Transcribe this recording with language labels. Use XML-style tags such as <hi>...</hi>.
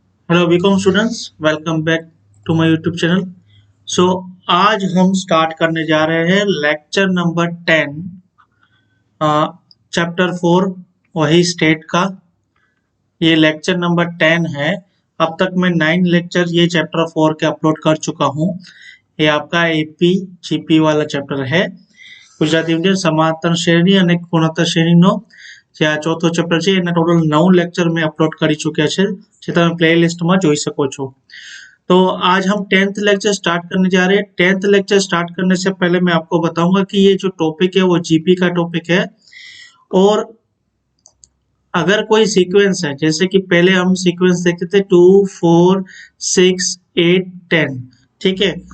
<hi>Hello BCom students, welcome back to my YouTube channel. सो आज हम start करने जा रहे हैं लेक्चर नंबर 10, चैप्टर 4 वही स्टेट का। ये लेक्चर नंबर 10 है। अब तक मैं 9 लेक्चर ये चैप्टर 4 के अपलोड कर चुका हूँ। ये आपका एपी जीपी वाला चैप्टर है।</hi> <gu>ગુજરાતી મીડિયમ સમાંતર શ્રેણી અને ગુણોત્તર શ્રેણીનો જે આ ચોથો ચેપ્ટર છે એના ટોટલ 9 લેક્ચર મેં અપલોડ કરી ચૂક્યા છે, જે તમે પ્લેલિસ્ટમાં જોઈ શકો છો।</gu> <hi>तो आज हम 10th लेक्चर स्टार्ट करने जा रहे हैं। 10th लेक्चर स्टार्ट करने से पहले मैं आपको बताऊंगा कि ये जो टॉपिक है वो जीपी का टॉपिक है। और अगर कोई सीक्वेंस है, जैसे कि पहले हम सीक्वेंस देखते थे 2, 4, 6, 8, 10, ठीक है।</hi>